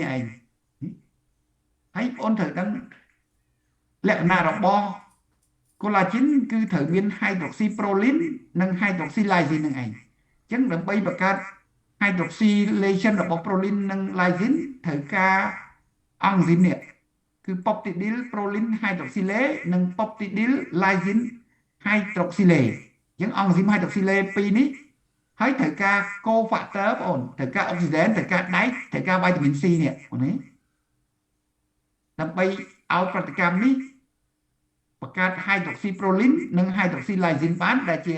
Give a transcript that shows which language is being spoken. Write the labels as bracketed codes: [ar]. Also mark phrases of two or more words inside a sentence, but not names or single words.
[km] ឯងហើយបងត្រូវដឹងលក្ខណៈរបស់កូឡាជីនគឺត្រូវមាន hydroxyproline និង hydroxylysine នឹងឯងអញ្ចឹងដើម្បីបង្កើត hydroxylation របស់ proline និង lysine ត្រូវការអង់ស៊ីមនេះគឺ [en] peptidyl proline hydroxylase [km] និង [en] peptidyl lysine hydroxylase [km] អញ្ចឹងអង់ស៊ីម hydroxylase ពី រនេះហើយត្រូវការ cofactor បងអូនត្រូវការ oxygen ត្រូវការដែកត្រូវការ [en] vitamin C [km] នេះបងនេះដើម្បីឲ្យប្រតិកម្មនេះបង្កើត hydroxyproline និង hydroxylysine បានដែលជា